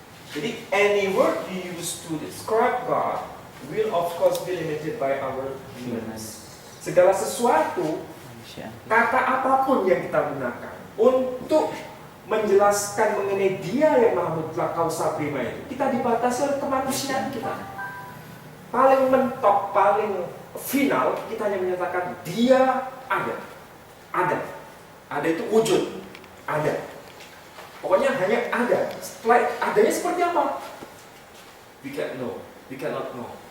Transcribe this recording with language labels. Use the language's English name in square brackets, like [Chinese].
[English] Jadi any word you use to describe God will of course be limited by our humanness. [Indonesian] Segala sesuatu, kata apapun yang kita gunakan untuk menjelaskan mengenai dia yang maha mutlak kausa prima itu, kita dibatasi oleh kemanusiaan kita. Paling mentok, paling final, kita hanya menyatakan dia ada. Ada itu wujud, ada. Pokoknya hanya ada. Setelah adanya seperti apa? [English] We can't know, we cannot know.